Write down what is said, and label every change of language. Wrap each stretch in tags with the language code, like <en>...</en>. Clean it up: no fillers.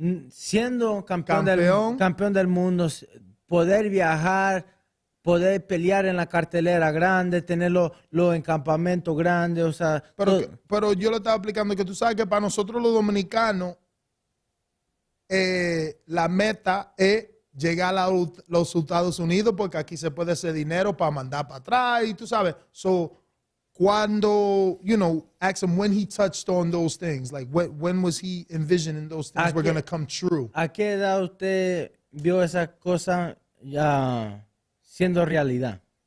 <es>Siendo campeón del mundo, poder viajar, poder pelear en la cartelera grande, tenerlo en campamento grande, o sea. Pero yo le estaba explicando que tú sabes que para nosotros los dominicanos la meta es llegar a los Estados Unidos porque aquí se puede hacer dinero para mandar para atrás y tú sabes.</es> <en>So, cuando, ask him when he touched on those things, like when was he envisioning those things were going to come true?</en> <es>¿A qué edad usted vio esa cosa ya siendo realidad?</es>